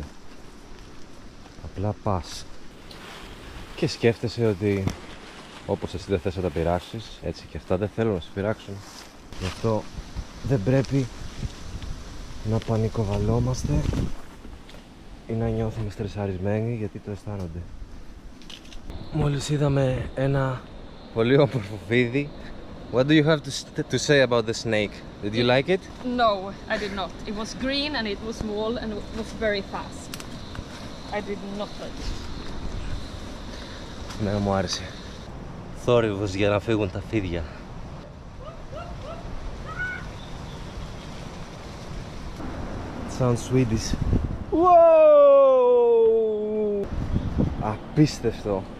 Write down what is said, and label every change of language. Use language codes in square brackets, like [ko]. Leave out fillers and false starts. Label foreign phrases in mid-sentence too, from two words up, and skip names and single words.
[el] Απλά πας και σκέφτεσαι ότι όπως εσύ δεν θες να τα πειράξεις, έτσι και αυτά δεν θέλουν να σε πειράξουν. Γι' αυτό δεν πρέπει να πανικοβαλόμαστε ή να νιώθουμε στρεσαρισμένοι, γιατί το αισθάνονται. Μόλις είδαμε ένα πολύ όμορφο φίδι. [en] What do you have to say about the snake? Did you like it? No, I did not. It was green and it was small and it was very fast. I did not like it. [el] Ναι, μου άρεσε. Θόρυβος για να φύγουν τα φίδια. [en] Sounds Swedish. [el] Wow! Απίστευτο.